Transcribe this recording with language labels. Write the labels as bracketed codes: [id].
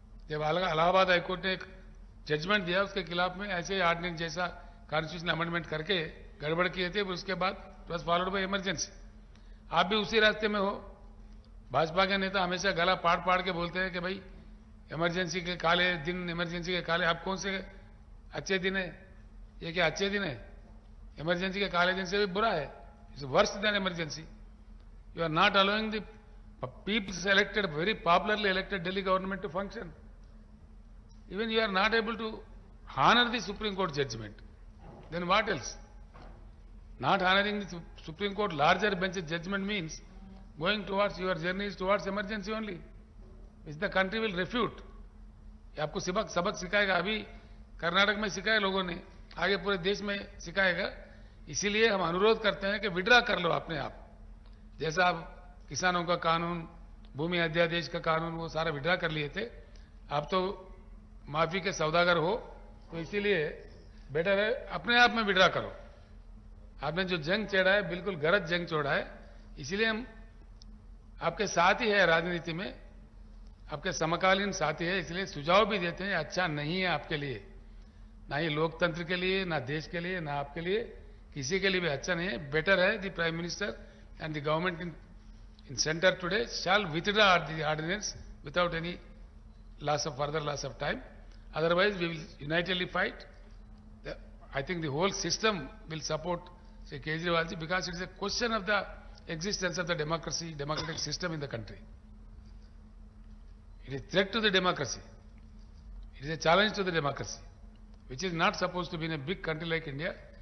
[hi] जब इलाहाबाद हाईकोर्ट ने एक जजमेंट दिया उसके खिलाफ में ऐसे ऑर्डिनेंस जैसा कॉन्स्टिट्यूशन अमेंडमेंट करके गड़बड़ किए थे, उसके बाद बस [en] Followed by emergency. [hi] आप भी उसी रास्ते में हो. भाजपा के नेता हमेशा गला पाड़ पाड़ के बोलते हैं कि भाई इमरजेंसी के काले दिन, इमरजेंसी के काले. आप कौन से अच्छे दिन है? ये क्या अच्छे दिन है? इमरजेंसी के काले दिन से भी बुरा है. [en] It's worse than emergency. You are not allowing the peoples elected, very popularly elected Delhi government to function. Even you are not able to honor the Supreme Court judgment. Then what else? Not honoring the Supreme Court larger bench judgment means going towards your journeys towards emergency only, which the country will refute. [hi] ये आपको सबक सिखाएगा. अभी कर्नाटक में सिखाया लोगों ने, आगे पूरे देश में सिखाएगा. इसीलिए हम अनुरोध करते हैं कि विड्रा कर लो अपने आप. जैसा आप किसानों का कानून, भूमि अध्यादेश का कानून, वो सारा विड्रा कर लिए थे. आप तो माफी के सौदागर हो, तो इसीलिए बेटर है अपने आप में विड्रा करो. आपने जो जंग छेड़ा है बिल्कुल गलत जंग छोड़ा है. इसीलिए हम आपके साथ ही है, राजनीति में आपके समकालीन साथी है. इसलिए सुझाव भी देते हैं, अच्छा नहीं है आपके लिए, ना ही लोकतंत्र के लिए, ना देश के लिए, ना आपके लिए, किसी के लिए भी अच्छा नहीं है. [en] Better है the prime minister and the government in centre today shall withdraw the ordinance without any further loss of time. Otherwise we will unitedly fight. I think the whole system will support Sri Kejriwal ji, because it is a question of the existence of the democratic system in the country. It is a threat to the democracy. It is a challenge to the democracy, which is not supposed to be in a big country like India.